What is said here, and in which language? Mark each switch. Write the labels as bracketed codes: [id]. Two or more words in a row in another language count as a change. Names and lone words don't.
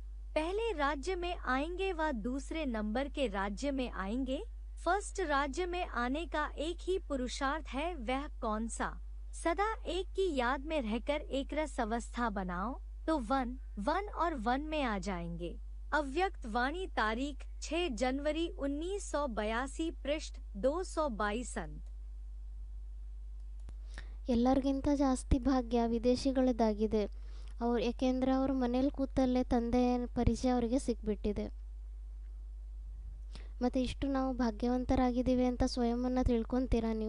[hi] पहले राज्य में आएंगे व दूसरे नंबर के राज्य में आएंगे, फर्स्ट राज्य में आने का एक ही पुरुषार्थ है, वह कौन सा? सदा एक की याद में रहकर एक रस अवस्था बनाओ तो [en] one one [hi] और वन में आ जाएंगे। अव्यक्त वाणी तारीख 6 जनवरी 1982 पृष्ठ 222 अंत। [kn] ಎಲ್ಲರಿಗಿಂತ ಜಾಸ್ತಿ ಭಾಗ್ಯ ವಿದೇಶಿಗಳದ್ದಾಗಿದೆ. ಏಕೆಂದರೆ ಅವರು ಮನೇಲಿ ಕೂತಲ್ಲೇ ತಂದೆಯ ಪರಿಚಯ ಅವರಿಗೆ ಸಿಕ್ಬಿಟ್ಟಿದೆ. ಮತ್ತು ಇಷ್ಟು ನಾವು ಭಾಗ್ಯವಂತರಾಗಿದ್ದೀವಿ ಅಂತ ಸ್ವಯಂವನ್ನು ತಿಳ್ಕೊತೀರಾ ನೀವು?